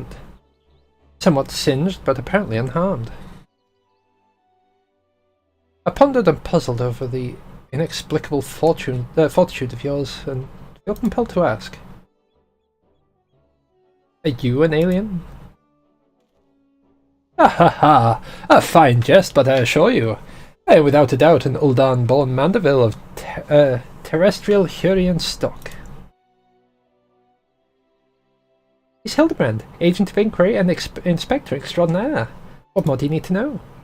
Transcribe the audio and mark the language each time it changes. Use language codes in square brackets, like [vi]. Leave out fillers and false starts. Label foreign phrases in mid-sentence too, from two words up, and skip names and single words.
[en] Somewhat singed, but apparently unharmed. I pondered and puzzled over the inexplicable fortitude of yours, and feel compelled to ask. Are you an alien? Ah ha ha! A fine jest, but I assure you, I am without a doubt an Uldan-born Manderville of terrestrial Hurrian stock. He's Hildebrand, agent of inquiry and inspector extraordinaire. What more do you need to know?